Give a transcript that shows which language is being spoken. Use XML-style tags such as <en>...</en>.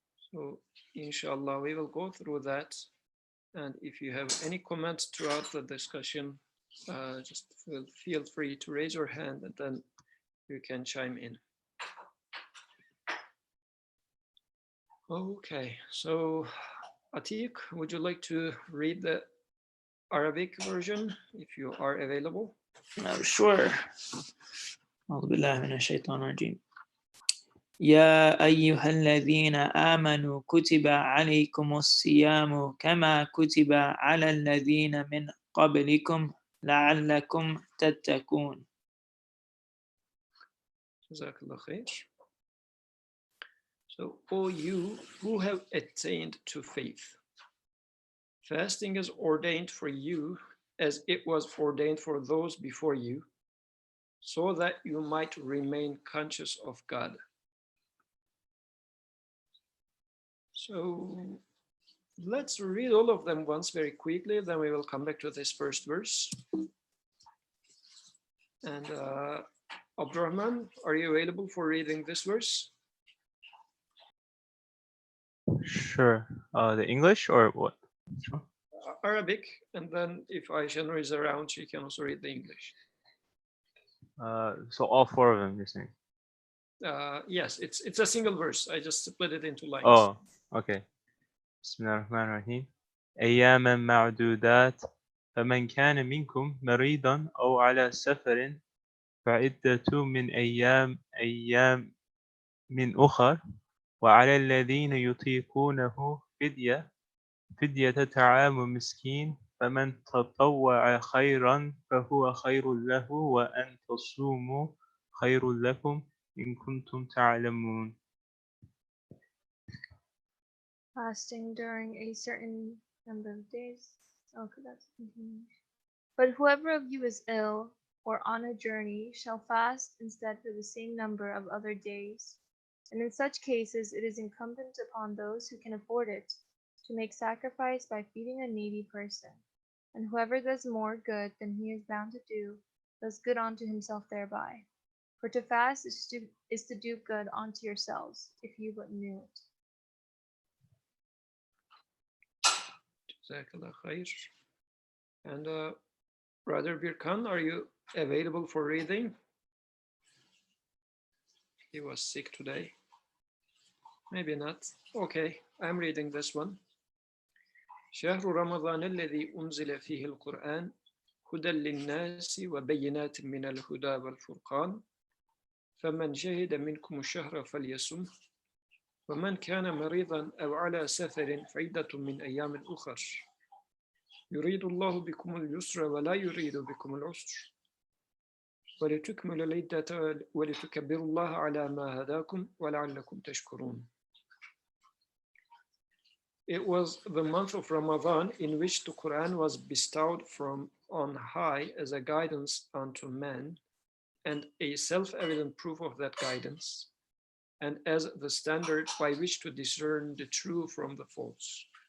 <en>So, inshallah, we will go through that. And if you have any comments throughout the discussion, just feel free to raise your hand and then you can chime in. Okay, so Atiq, would you like to read the Arabic version if you are available? Sure.</en> <ar>أعوذ بالله من الشيطان الرجيم. يا أيها الذين آمنوا كتب عليكم الصيام كما كتب على الذين من قبلكم لعلكم تتقون. Jazakallah khair.</ar> <en>So, O you who have attained to faith, fasting is ordained for you as it was ordained for those before you, so that you might remain conscious of God. So let's read all of them once very quickly, then we will come back to this first verse. And Abdurrahman, are you available for reading this verse? Sure. The English or what? Sure. Arabic, and then if Aisha is around, she can also read the English. So all 4 of them, you're saying? Yes, it's a single verse. I just split it into lines. Oh, okay.</en> <ar>بسم الله الرحمن الرحيم. أياما معدودات فمن كان منكم مريضا أو على سفر فعدة من أيام من أخر وعلى الذين يطيقونه فدية طعام مسكين فمن تطوع خيرا فهو خير له وأن تصوموا خير لكم إن كنتم تعلمون.</ar> <en>Fasting during a certain number of days. Okay, that's continuing. But whoever of you is ill or on a journey shall fast instead for the same number of other days. And in such cases, it is incumbent upon those who can afford it to make sacrifice by feeding a needy person. And whoever does more good than he is bound to do, does good unto himself thereby. For to fast is to do good unto yourselves, if you but knew it.</en> <ar>Jazakallah khair.</ar> <en>And Brother Birkan, are you available for reading? He was sick today. Maybe not. Okay, I'm reading this one.</en> <ar>شهر رمضان الذي أنزل فيه القرآن هدى للناس وبينات من الهدى والفرقان فمن شهد منكم الشهر فليصم ومن كان مريضا أو على سفر فعدة من أيام أخر يريد الله بكم اليسر ولا يريد بكم العسر ولتكملوا العدة ولتكبروا الله على ما هداكم ولعلكم تشكرون.</ar> <en>It was the month of Ramadan in which the Quran was bestowed from on high as a guidance unto men and a self-evident proof of that guidance, and as the standard by which to discern the true from the false.</en>